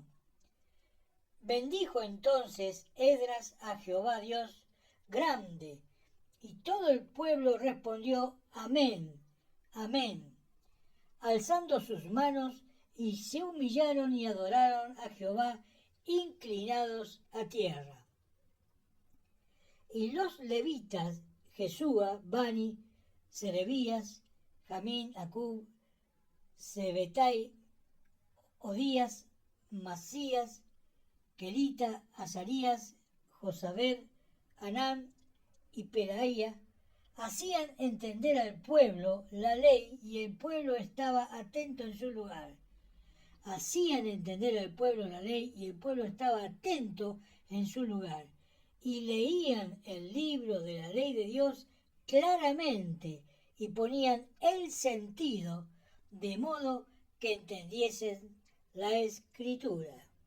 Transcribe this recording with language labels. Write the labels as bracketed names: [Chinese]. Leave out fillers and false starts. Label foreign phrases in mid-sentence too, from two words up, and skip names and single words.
[Spanish] Bendijo entonces Esdras a Jehová Dios grande, y todo el pueblo respondió amén, amén, alzando sus manos, y se humillaron y adoraron a Jehová inclinados a tierra. Y los levitas, Jesúa, Bani, Serebías, Jamín, Acub, Sebetai, Odías, Masías, Kelita, Azarías, Josabed, Anán y Pelaía, hacían entender al pueblo la ley, y el pueblo estaba atento en su lugar. Hacían entender al pueblo la ley, y el pueblo estaba atento en su lugar. Y leían el libro de la ley de Dios claramente, y ponían el sentido, de modo que entendiesen la escritura.